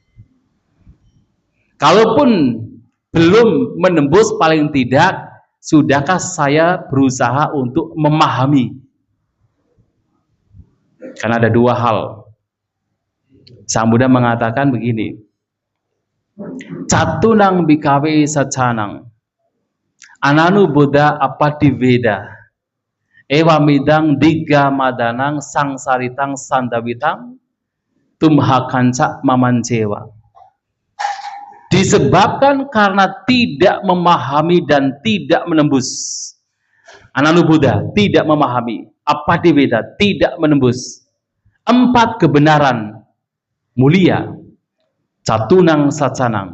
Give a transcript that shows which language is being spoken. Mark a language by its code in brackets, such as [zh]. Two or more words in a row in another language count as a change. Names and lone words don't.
[id] Kalaupun belum menembus, paling tidak, sudahkah saya berusaha untuk memahami? Karena ada 2 hal. Sang Buddha mengatakan begini, [pi] Catunang bikawe sacanang. Ananu Buddha apati Veda. Ewa midang diga madanang sang saritang sandawitang tumhakanca mamancewa. [id] Disebabkan karena tidak memahami dan tidak menembus. [pi] Ananu Buddha [id] tidak memahami. [pi] Apati Veda [id] tidak menembus. 4 kebenaran mulia. [pi] Catunang sacanang.